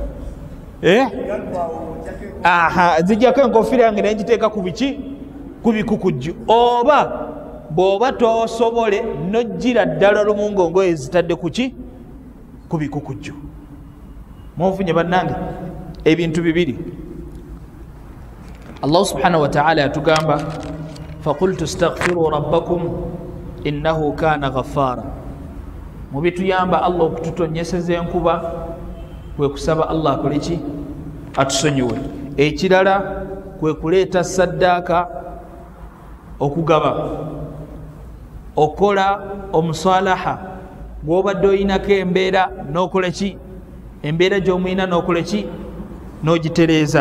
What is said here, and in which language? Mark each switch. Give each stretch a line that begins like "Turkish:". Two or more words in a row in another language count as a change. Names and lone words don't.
Ganda: zijjako enkofiira yange naye ngiteeka ku biki ku bikukujju oba bw'oba tosobole nojjira ddala lumu ng'ongoye zitadde ku ki ku bikukujju mwofunye bannange ebintu bibiri Allah
Arabic: سبحانه وتعالى
Ganda: yatugamba
Arabic: فقلت استغفروا ربكم إنه كان غفارا
Ganda: mu bituyamba Allah okututonyeseza enkuba kwe kusaba Allah akole ki atusonyiwe ekirala kwe kuleeta saddaaka okugaba okola omusalaha gwobadde oyinako embeera nokola ki embeera gyomuyina nokola ki nogitereeza.